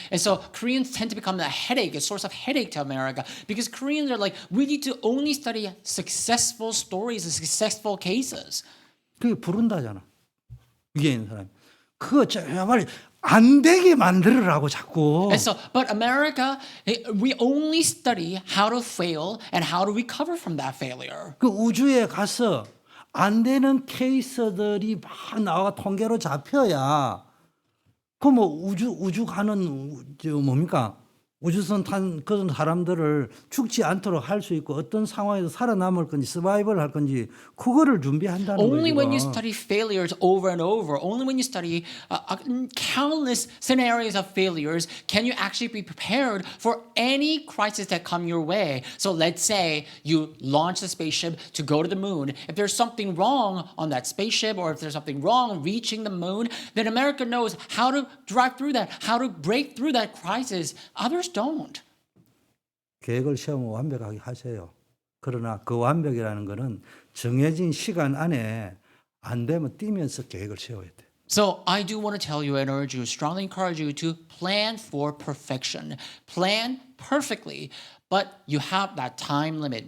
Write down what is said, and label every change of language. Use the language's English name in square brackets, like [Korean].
[English] And so Koreans tend to become a headache, a source of headache to America, because Koreans are like, we need to only study successful stories and successful cases. [Korean] 그게 부른다잖아. 위에 있는 사람이. 그거 정말 안 되게 만들으라고 자꾸. [English] And so, but America, we only study how to fail and how to recover from that failure. [Korean] 그 우주에 가서 안 되는 케이스들이 막 나와 통계로 잡혀야 그 뭐 우주 가는 뭡니까? 우주선 탄 그런 사람들을 죽지 않도록 할 수 있고 어떤 상황에서 살아남을 건지 서바이벌 할 건지 그거를 준비한다는 [English] Only when you [Korean] 거죠. [English] study failures over and over, only when you study countless scenarios of failures, can you actually be prepared for any crisis that come your way. So let's say you launch a spaceship to go to the moon. If there's something wrong on that spaceship or if there's something wrong reaching the moon, then America knows how to drive through that, how to break through that crisis. Others don't. [Korean] 계획을 세우면 완벽하게 하세요. 그러나 그 완벽이라는 거는 정해진 시간 안에 안 되면 뛰면서 계획을 세워야 돼. [English] So I do want to tell you and urge you, strongly encourage you to plan for perfection. Plan perfectly, but you have that time limit.